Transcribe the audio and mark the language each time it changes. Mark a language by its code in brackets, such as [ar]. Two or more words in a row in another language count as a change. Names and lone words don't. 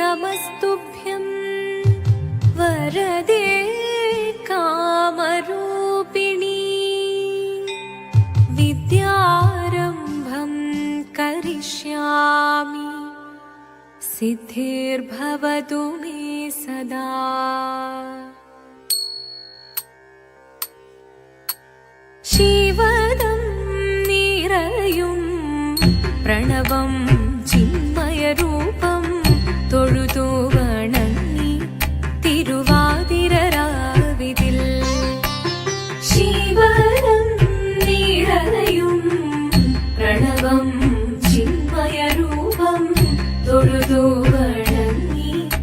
[sa] नमस्तुभ्यं वरदे कामरूपिणी विद्यारम्भं करिष्यामि सिद्धिर्भवतु मे सदा। शिवदं निरयुं प्रणवं चिन्मयरूपं [ml] തൊഴുതു വണങ്ങി തിരുവാതിരരാവിതിൽ ശിവനം നിറയും പ്രണവം ചിന്മയരൂപം തൊഴുതു വണങ്ങി